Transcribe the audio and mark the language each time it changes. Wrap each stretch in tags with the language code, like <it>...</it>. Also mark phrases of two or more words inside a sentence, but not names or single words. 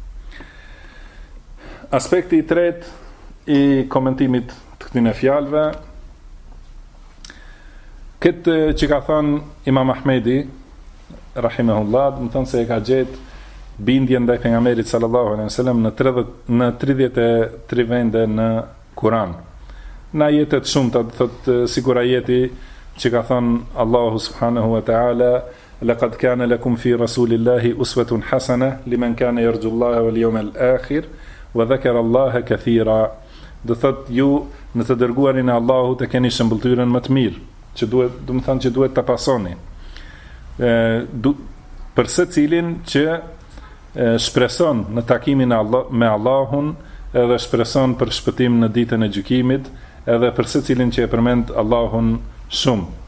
<sq>Aspekti i tretë i komentimit të këtyre fjalëve, këtë që ka thënë Imam Ahmedi rahimahullah, se e ka gjetë bindje ndaj pejgamberit</sq> <ar>صلى الله عليه وسلم</ar> <sq>në 33 vende në Kur'an. Në ajetet shumta, do thotë sikur ajeti që ka thënë</sq> <ar>الله سبحانه وتعالى لقد كان لكم في رسول الله أسوة حسنة لمن كان يرجو الله واليوم الآخر وذكر الله كثيرا.</ar> <sq>Do thotë ju në të dërguarin e Allahut e keni shëmbëltyrën më të mirë, që duhet ta pasoni. Për secilin që shpreson në takimin me Allahun, edhe shpreson për shpëtim në ditën e gjykimit, edhe për secilin që e përmend Allahun shumë.</sq>